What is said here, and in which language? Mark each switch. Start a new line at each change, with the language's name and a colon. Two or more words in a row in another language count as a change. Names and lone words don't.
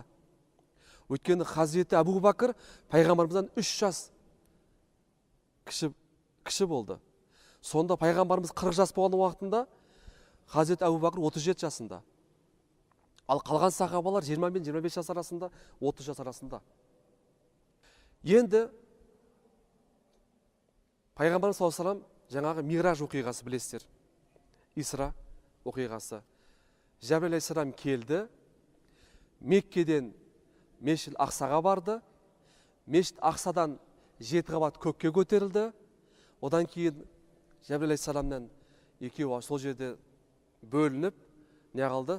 Kazakh: Өйткені Хазіреті Абу Бәкір пайғамбарымыздан 3 жас кіші болды. Сонда пайғамбарымыз 40 жас болған уақытында Хазіреті Абу Бәкір 37 жасында. Ал қалған сахабалар 20 мен 25 жас арасында, 30 жас арасында. Енді пайғамбарымыз
Arabic: صلى الله عليه وسلم
Kazakh: жаңағы Мираж оқиғасы білесіздер. Исра оқиғасы. Жәбірел алейхиссалам келді, Меккеден Мешіт Ақсаға барды. Мешіт Ақсадан 7 қабат көкке көтерілді. Одан кейін Жәбірел алейхиссаламнан екеуі сол жерде бөлініп, не қалды?